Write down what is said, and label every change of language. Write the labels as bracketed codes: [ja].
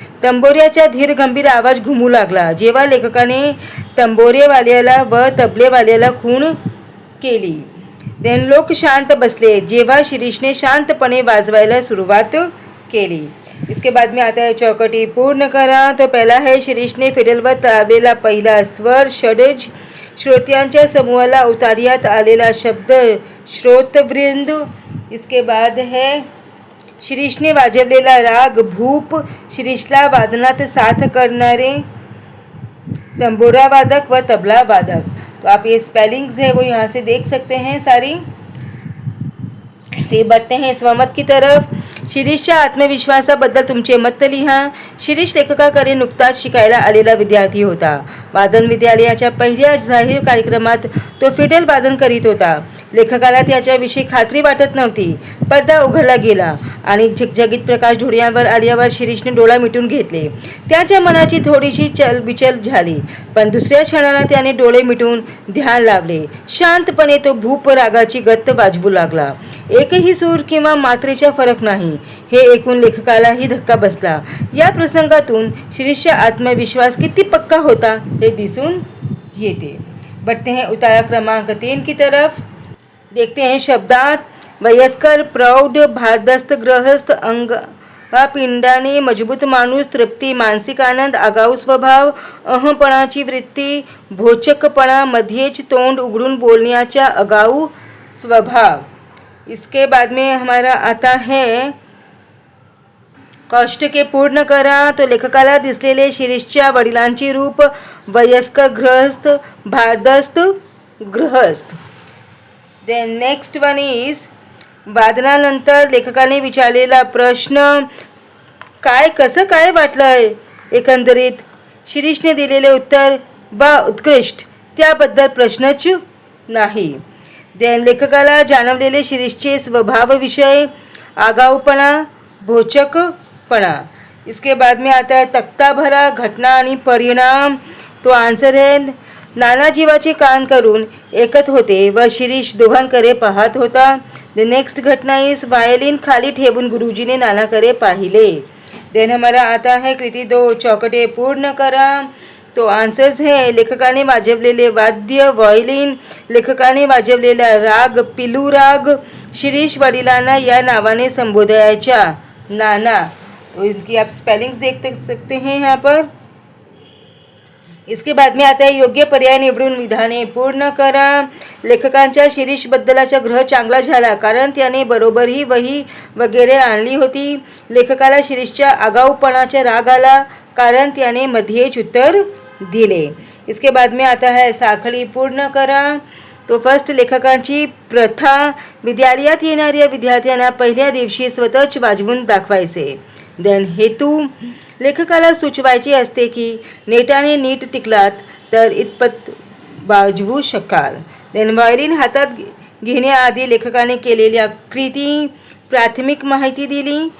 [mr] तंबोऱ्याचा धीर गंभीर आवाज घुमू लागला जेव्हा लेखकाने तंबोरेवाल्याला व तबलेवाल्याला खूण केली. देन लोक शांत बसले जेव्हा शिरीषने शांतपणे वाजवायला सुरुवात केली. [hi] इसके बाद में आता है [mr] चौकटी पूर्ण करा. [hi] तो पहला है [mr] शिरीषने फिडलवर लावलेला पहिला स्वर षडज. श्रोत्यांच्या समूहाला उतार्यात आलेला शब्द श्रोतवृंद. [hi] इसके बाद है [mr] शिरीषने वाजवलेला राग भूप. शिरीषला वादनात साथ करणारे तंबोरा वादक व तबला वादक. [hi] तो आप ये स्पेलिंग्स है वो यहाँ से देख सकते हैं सारी. फिर बढ़ते हैं स्वमत की तरफ. [mr] शिरीषच्या आत्मविश्वासाबद्दल तुमचे मत लिहा. शिरीष लेखकाकडे नुकताच शिकायला आलेला विद्यार्थी होता. वादन विद्यालयाच्या पहिल्या जाहीर कार्यक्रमात तो फिडल वादन करीत होता. लेखकाला त्याच्याविषयी खात्री वाटत नव्हती. पडदा उघडला गेला आणि झगझगीत प्रकाश डोळ्यांवर आल्यावर शिरीषने डोळा मिटून घेतले. त्याच्या मनाची थोडीशी चलबिचल झाली, पण दुसऱ्या क्षणाला त्याने डोळे मिटून ध्यान लावले. शांतपणे तो भूप रागाची गत्त वाजवू लागला. एकही सूर किंवा मात्रेचा फरक नाही. हे ऐकून लेखकालाही धक्का बसला. या प्रसंगातून शिरीषचा आत्मविश्वास किती पक्का होता हे दिसून येते. [hi] बढ़ते हैं उतारा क्रमांक 3 की तरफ. देखते हैं शब्दार्थ. [mr] वयस्कर, प्रौढ, भारदस्त, गृहस्थ, अंगपिंडाने मजबूत माणूस, तृप्ती, मानसिक आनंद, आगाऊ स्वभाव, अहंपणाची वृत्ती, भोचकपणा, मध्येच तोंड उघडून बोलण्याचा आगाऊ स्वभाव. [hi] इसके बाद में हमारा आता है कष्ट के [mr] पूर्ण करा. तो लेखकाला दिसलेले शिरीषच्या वडिलांची रूप वयस्कर, गृहस्थ, भारदस्त, गृहस्थ. [en] then next one is [mr] वादनानंतर लेखकाने विचारलेला प्रश्न, काय कसं काय वाटलंय एकंदरीत. शिरीषने दिलेले उत्तर, वा उत्कृष्ट. त्याबद्दल प्रश्नच नाही. देन लेखकाला जाणवलेले शिरीषचे स्वभावविषय, आगाऊपणा, भोचकपणा. [hi] इसके बाद में आता है [mr] तख्ता भरा, घटना आणि परिणाम. [hi] तो आन्सर है [mr] नाना जीवाचे कान करून ऐकत होते व शिरीष दोघांकडे पाहत होता. [en] the next [mr] घटना इज वायलिन खाली ठेवून गुरुजीने नानाकडे पाहिले. [hi] देन हमारा आता है [mr] कृती 2 चौकटे पूर्ण करा. तो आन्सर्स है लेखकाने वाजवलेले वाद्य व्हायोलिन, लेखकाने वाजवलेला राग पिलू राग, शिरीष वडिलांना या नावाने संबोधायचा नाना. [hi] तो इसकी आप स्पेलिंग्स देख सकते हैं यहाँ पर. इसके बाद में आता है [mr] योग्य पर्याय निवडून विधाने पूर्ण करा. लेखकांच्या शिरीषबद्दलाचा ग्रह चांगला झाला कारण त्याने बरोबर ही वही वगैरे आणली होती. लेखकाला शिरीषच्या आगाऊपणाचा राग आला कारण त्याने मध्येच उत्तर दिले. [hi] इसके बाद में आता है [mr] साखळी पूर्ण करा. तो फर्स्ट लेखकांची प्रथा विद्यालयात येणाऱ्या विद्यार्थ्यांना पहिल्या दिवशी स्वतःच वाजवून दाखवायचे. देन हेतू लेखकाला सुचवायचे असते की नेटाने नीट टिकलात तर इतपत वाजवू शकाल. देन व्हायोलिन हातात घेण्याआधी लेखकाने केलेल्या कृती प्राथमिक माहिती दिली.